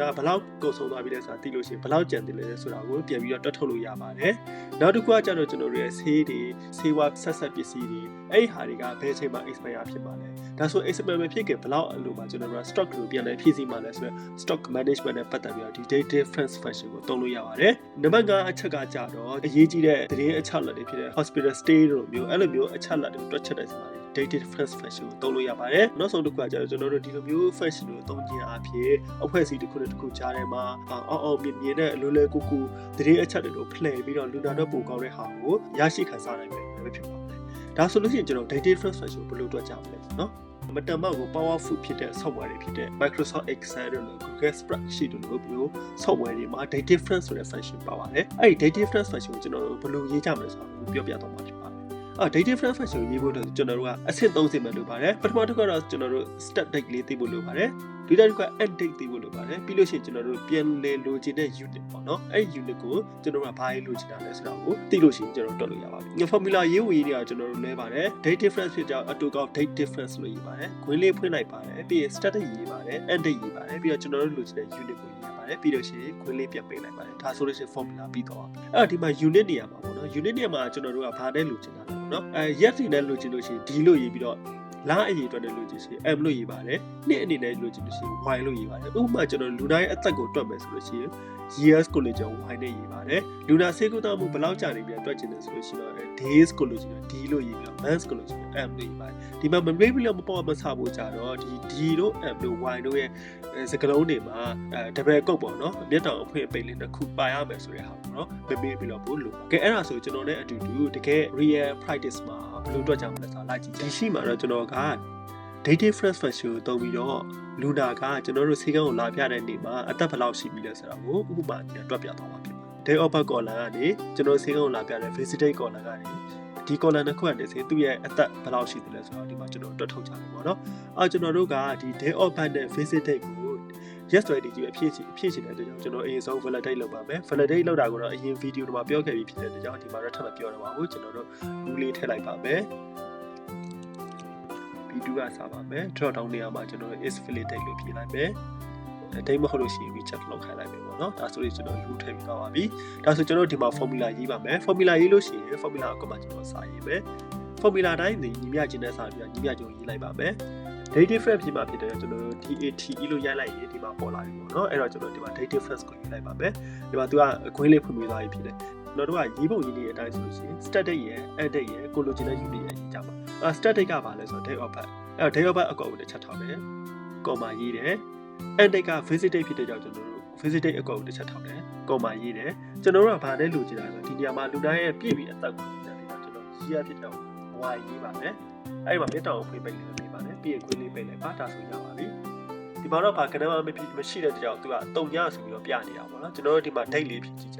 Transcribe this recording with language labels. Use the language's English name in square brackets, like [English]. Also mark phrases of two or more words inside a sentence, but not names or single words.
[Burmese] ဘယ်လောက်ကုန်ဆုံးသွားပြီလဲဆိုတာသိလို့ရှိရင်ဘယ်လောက်ကျန်သေးလဲဆိုတာကိုပြန်ပြီးတော့တွက်ထုတ်လို့ရပါတယ်နောက်တစ်ခုကကျတော့ကျွန်တော်တို့ရဲ့ဆေးတွေဆေးဝါးဆက်ဆက်ပစ္စည်းတွေအဲ့ဒီဟာတွေကဘယ်အချိန်မှာ expire ဖြစ်မှာလဲဒါဆို expire ဖြစ်ခင်ဘယ်လောက်အလိုမှာကျွန်တော်တို့ stock ကိုပြန်လဲဖြည့်ဆည်းမှာလဲဆိုတော့ [English] stock management [Burmese] နဲ့ပတ်သက်ပြီးတော့ဒီ [English] Date Difference function [Burmese] ကိုသုံးလို့ရပါတယ်နံပါတ်5အချက်ကကြတော့အရေးကြီးတဲ့သတင်းအချက်အလက်တွေဖြစ်တဲ့ [English] hospital stay [Burmese] တို့မျိုးအဲ့လိုမျိုးအချက်အလက်တွေတွက်ချက်တဲ့စီမှာ [English] Date Difference function [Burmese] ကိုသုံးလို့ရပါတယ်နောက်ဆုံးတစ်ခုကကျတော့ကျွန်တော်တို့ဒီလိုမျိုး function ကိုသုံးခြင်း အပြင်အဖွဲ့အစည်းတစ်ခုနဲ့တစ်ခုကြားထဲမှာအောင်မြင်တဲ့အလိုလဲကူကူသတင်းအချက်တွေကိုဖလှယ်ပြီးတော့လူနာတော့ပိုကောင်းတဲ့ဟာကိုရရှိ ခံစားနိုင်မယ်ပဲဖြစ်ပါတယ်ဒါဆိုလို့ရှိရင်ကျွန်တော် [English] Date Difference function [Burmese] ကိုဘယ်လိုတွက်ကြမလဲနော်မတန်မောက်ကို powerful ဖြစ်တဲ့ software တွေဖြစ်တဲ့ Microsoft Excel တို့ Google Spreadsheet တို့လိုမျိုး software တွေမှာ [English] Date Difference [Burmese] ဆိုတဲ့ function ပါပါတယ်အဲ့ဒီ [English] Date Difference function [Burmese] ကိုကျွန်တော်တို့ဘယ်လိုရေးကြမလဲဆိုတာကိုပြောပြသွားမှာဖြစ်ပါတယ် [English] Date Difference function [Burmese] ကိုရေးဖို့အတွက်ကျွန်တော်တို့ကအဆင့်3ဆင့်ပဲလုပ်ပါတယ်ပထမတစ်ခုကတော့ကျွန်တော်တို့ [English] start date [Burmese] လေးသိဖို့လုပ်ပါတယ်ဒုတိယတစ်ခုက [English] end date [Burmese] သိ ဖို့လုပ်ပါတယ်ပြီးလို့ရှိရင်ကျွန်တော်တို့ပြန်လေလိုချင်တဲ့ unit ပေါ့နော်အဲ့ဒီ unit ကိုကျွန်တော်တို့ကဘာရေးလိုချင်တာလဲဆိုတာကိုသိလို့ရှိရင်ကျွန်တော်တို့တွက်လို့ရပါပြီ formula ရေးဝင်ရေးတွေကကျွန်တော်တို့လဲပါတယ် [English] date difference [Burmese] ဖြစ်ကြောင်းအတူကောက် [English] date difference [Burmese] လို့ရေးပါတယ်ခွင်းလေးဖွင့်လိုက်ပါတယ်ပြီးရင် [English] start date [Burmese] ရေးပါတယ် [English] end date [Burmese] ရေးပါတယ်ပြီးတော့ကျွန်တော်တို့လိုချင်တဲ့ unit ကိုရေးပါတယ်ပြီးလို့ရှိရင်ခွင်းလေးပြန်ပိတ်လိုက်ပါတယ်ဒါဆိုလို့ရှိရင် formula ပြီးတော့အဲ့ တော့ဒီမှာ unit နေရာမှာပေါ့နော် unit နေရာမှာကျွန်တော်တို့ကဘာနဲ့လိုချင်တာလဲနော်ရက်စီနဲ့လိုချင်လို့ရှိရင် d လို့ရေးပြီးတော့လအရေးအတွက်နဲ့လိုချင်ရှိရင် m လို့ရေးပါတယ်နှစ်အနေနဲ့လိုချင်လို့ရှိရင် y လို့ရေးပါတယ်ဥပမာကျွန်တော်လူတိုင်းအသက်ကိုတွက်မယ်ဆိုလို့ရှိရင် years ကိုလိုချင် y နဲ့ရေးပါတယ်လူနာဆေး ကုသမှုဘယ်လောက်ကြာနေပြီတွက်ချင်တယ်ဆိုလို့ရှိရင် days ကိုလိုချင် d လို့ရေးပြီးတော့ months ကိုလိုချင် m လို့ရေးပါတယ်ဒီမှာ memory ပြီးတော့မပေါ်မဆဖို့ကြတော့ဒီ d တို့ m တို့ y တို့ရဲ့စကားလုံးတွေမှာ double ကုတ်ပေါ့နော်မျက် တောင်အဖွင့်အပိတ်လေးတစ်ခုပါရမယ်ဆိုတဲ့ဟာပေါ့နော် memory ပြီးတော့ပို့လို့ကဲအဲ့ဒါဆိုကျွန်တော်နဲ့အတူတူတကယ် [English] real practice [Burmese] မှာဘယ်လိုတွက်ကြမလဲဆိုတာလိုက်ကြည့်ဒီရှိမှာတော့ကျွန်တော်က [English] Date Difference function [Burmese] ကိုသုံးပြီးတော့လူနာကကျွန်တော်တို့ဆေးကန်းကိုလာပြတဲ့နေ့မှာအသက်ဘယ်လောက်ရှိပြီလဲဆိုတာကိုဥပမာနဲ့တွက်ပြသွားမှာဖြစ်ပါတယ် [English] Day of birth column [Burmese] ကနေကျွန်တော်ဆေးကန်းကိုလာပြတဲ့ [English] visit date column [Burmese] ကနေဒီ column တစ်ခုကနေဆိုသူ့ရဲ့အသက်ဘယ်လောက်ရှိတယ်လဲဆိုတော့ဒီမှာကျွန်တော်တွက်ထုတ်ကြမယ်ပေါ့နော်ကျွန်တော်တို့ကဒီ [English] Day of birth [Burmese] နဲ့ [English] visit date [Burmese] ကို yes တွေဒီအဖြစ်ချင်တဲ့အတွက်ကျွန်တော်အရင်ဆုံး validate လုပ်ပါမယ် validate လုပ်တာကိုတော့အရင် video တွေမှာပြောခဲ့ပြီးဖြစ်တဲ့အတွက်ကြောင့်ဒီမှာတော့ထပ်မပြောတော့ပါဘူးကျွန်တော်တို့ rule လေးထည့်လိုက်ပါမယ် B2 ကစားပါမယ် [English] drop down [Burmese] နေရာမှာကျွန်တော် [English] is validate [Burmese] လို့ဖြည့်လိုက်မယ်ဒိတ်မဟုတ်လို့ရှိရင် recheck လုပ်ခိုင်းလိုက်မယ်ပေါ့နော်ဒါဆိုရင်ကျွန်တော် rule ထည့်ပြီးသွားပါပြီဒါဆိုကျွန်တော်ဒီမှာ formula ရေးပါမယ် formula ရေးလို့ရှိရင် formula အကမှကျွန်တော်စာရေးမယ် formula တိုင်းညီမျှခြင်းနဲ့စာပြီးညီမျှခြင်းရေးလိုက်ပါမယ် [English] Date Difference [Burmese] ဖြစ်မှာဖြစ်တယ်ကျွန်တော်တို့ DATE လို့ရိုက်လိုက်ရင်ဒီမှာပေါ်လာပြီပေါ့နော်အဲ့ တော့ကျွန်တော်ဒီမှာ [English] Date Difference [Burmese] ကိုရေးလိုက်ပါမယ်ဒီမှာသူကအခွင့်လေးဖွင့်ပေးသွားပြီဖြစ်တယ်ကျွန်တော်တို့ကရေးပုံရေးနေတဲ့အတိုင်းဆိုလို့ရှိရင် [English] start date [Burmese] ရယ် [English] end date [Burmese] ရယ်ကိုလိုချင်တဲ့ unit ရယ်ရေးကြပါ [English] start date [Burmese] ကဘာလဲဆိုတော့ [English] date of birth [Burmese] အဲ့ [English] date of birth [Burmese] အကောက်ကိုတစ်ချက်ထောက်တယ် comma ရေးတယ် [English] end date [Burmese] က [English] visit date [Burmese] ဖြစ်တဲ့ကြောင့်ကျွန်တော်တို့ [English] visit date [Burmese] အကောက်ကိုတစ်ချက်ထောက်တယ် comma ရေးတယ်ကျွန်တော်တို့ကဘာနဲ့လိုချင်တာဆိုတော့ဒီနေရာမှာလူတိုင်းရဲ့ပြည့်ပြီးအသက်ကိုရေးတယ်ကျွန်တော်ရေးရဖြစ်တော့ y ရေးပါမယ်အဲ့ဒီမှာမျက်တောင်ကိုဖွင့်ပိတ် လေးပေးပါတယ်ပြီးရင်ခွင်းလေးပိတ်လိုက်ပါဒါဆိုရပါပြီဒီမှာတော့ဘာကနမမရှိတဲ့ကြောင့်သူကတုံညဆိုပြီးတော့ပြနေတာပေါ့နော်ကျွန်တော်တို့ဒီမှာ date လေးဖြည့်ကြည့်ကြ